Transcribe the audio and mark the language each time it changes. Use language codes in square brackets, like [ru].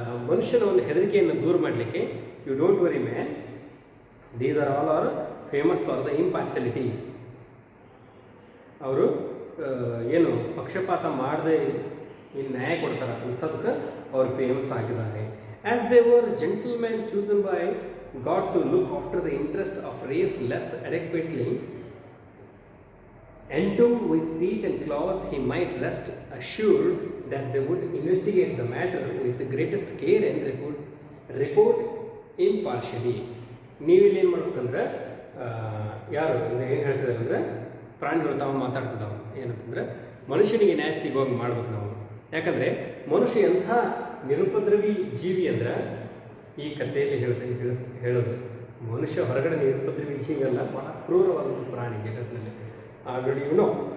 [kn] ಮನುಷ್ಯನ ಒಂದು ಹೆದರಿಕೆಯನ್ನು ದೂರ ಮಾಡಲಿಕ್ಕೆ, [en] You don't worry man, these are all are famous for the impartiality. [kn] ಅವರು ಏನು ಪಕ್ಷಪಾತ ಮಾಡದೆ ಏನು ನ್ಯಾಯ ಕೊಡ್ತಾರೆ ಅಂಥದಕ್ಕೆ ಅವ್ರು ಫೇಮಸ್ ಆಗಿದ್ದಾರೆ. [en] As they were gentleman chosen by God to look after the interest of race less adequately endowed with teeth and claws, he might rest assured that they would investigate the matter with the greatest care and report impartially. [kn] ನೀವಿಲ್ಲಿ ಏನು ಮಾಡ್ಬೇಕಂದ್ರೆ ಯಾರು ಏನು ಹೇಳ್ತಿದ್ದಾರೆ ಅಂದರೆ ಪ್ರಾಣಿಗಳು ತಾವು ಮಾತಾಡ್ತಿದ್ದಾವೆ ಏನಂತಂದರೆ ಮನುಷ್ಯನಿಗೆ ನ್ಯಾಯ ಸಿಗುವಂಗೆ ಮಾಡ್ಬೇಕು ನಾವು. ಯಾಕಂದರೆ ಮನುಷ್ಯ ಎಂಥ ನಿರುಪದ್ರವಿ ಜೀವಿ ಅಂದ್ರೆ ಈ ಕಥೆಯಲ್ಲಿ ಹೇಳೋದು ಮನುಷ್ಯ ಹೊರಗಡೆ ನಿರುಪದ್ರವಿ ಜೀವಿ ಅಲ್ಲ, ಬಹಳ ಕ್ರೂರವಾದಂಥ ಪ್ರಾಣಿ ಜಗತ್ತಿನಲ್ಲಿ. Already no.